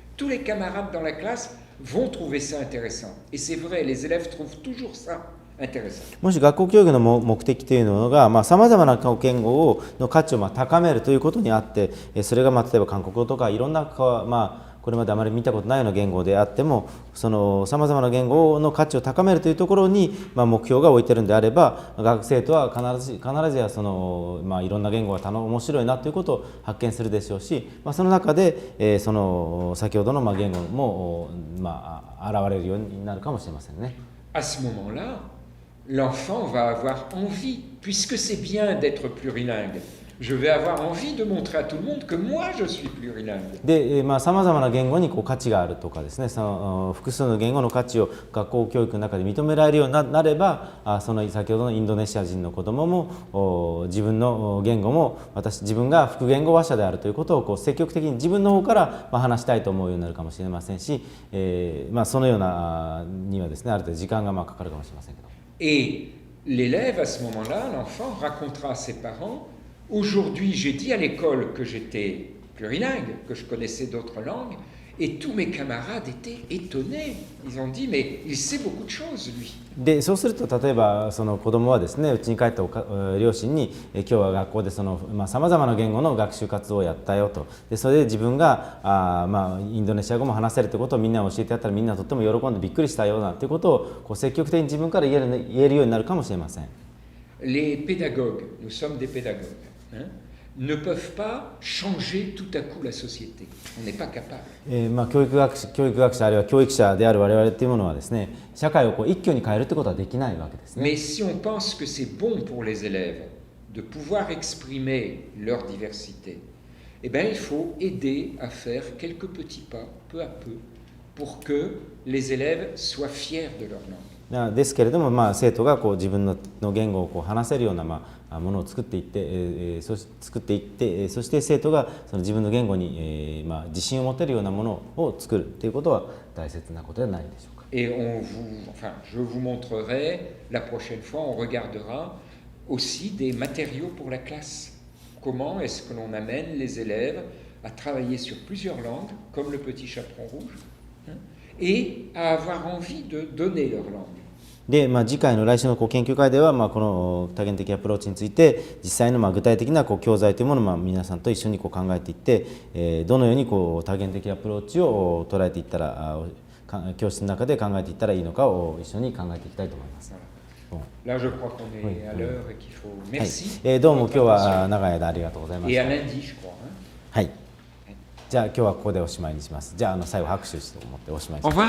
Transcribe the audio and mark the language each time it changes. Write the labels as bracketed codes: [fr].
[fr] Tous les camarades dans la classe vont trouver ça intéressant. Et c'est vrai, les élèves trouvent toujours ça intéressant. [ja] もし学校教育の目的というのがさまざまな言語の価値を高めるということにあって、それが例えば韓国語とかいろんなこれまであまり見たことないような言語であっても、さまざまな言語の価値を高めるというところに目標が置いてるんであれば、学生とは必ずやいろんな言語が面白いなということを発見するでしょうし、その中で先ほどの言語も現れるようになるかもしれませんね。 [fr] À ce moment-là, l'enfant va avoir envie, puisque c'est bien d'être plurilingue. Je vais avoir envie de montrer à tout le monde que moi je suis plurilingue. [ja] で、さまざまな言語に価値があるとかですね、複数の言語の価値を学校教育の中で認められるようになれば、先ほどのインドネシア人の子どもも自分の言語も自分が副言語話者であるということを積極的に自分の方から話したいと思うようになるかもしれませんし、そのようなにはですね、ある程度時間がかかるかもしれませんけど。 [fr] Et l'élève à ce moment-là, l'enfant racontera à ses parents.Aujourd'hui, j'ai dit à l'école que j'étais plurilingue, que je connaissais d'autres langues, et tous mes camarades étaient étonnés. Ils ont dit, mais il sait beaucoup de choses, lui. [ja] でそうすると例えば子供はですね、うちに帰った両親に今日は学校でさまざまな言語の学習活動をやったよと。でそれで自分がインドネシア語も話せるということをみんなに教えてやったらみんなとっても喜んでびっくりしたようなということを積極的に自分から言えるようになるかもしれません。 [fr] Les pédagogues, nous sommes des pédagogues.Ne peuvent pas changer tout à coup la société. On n'est pas capable. [ja] 教育学者あるいは教育者である我々というものはですね、社会を一挙に変えるということはできないわけですね。 [fr] Mais si on pense que c'est bon pour les élèves de pouvoir exprimer leur diversité, eh bien il faut aider à faire quelques petits pas, peu à peu, pour que les élèves soient fiers de leur langue. [ja] ですけれども、生徒がこう自分の言語をこう話せるようなものを作っていって、そして生徒がその自分の言語に、自信を持てるようなものを作るということは大切なことではないでしょうか。 [fr] Et je vous montrerai, la prochaine fois, on regardera aussi des matériaux pour la classe. Comment est-ce que l'on amène les élèves à travailler sur plusieurs langues, comme le petit chaperon rouge, et à avoir envie de donner leur langue. [ja] で、次回の来週の研究会では、この多元的アプローチについて実際の具体的な教材というものを皆さんと一緒に考えていって、どのように多元的アプローチを捉えていったら、教室の中で考えていったらいいのかを一緒に考えていきたいと思います。 [fr] Là, je crois qu'on est à l'heure et qu'il faut. Merci. [ja] どうも今日は長い間ありがとうございました。 [fr] Et à lundi, je crois. [ja] はい。じゃあ今日はここでおしまいにします。じゃあ最後拍手して思っておしまいにします。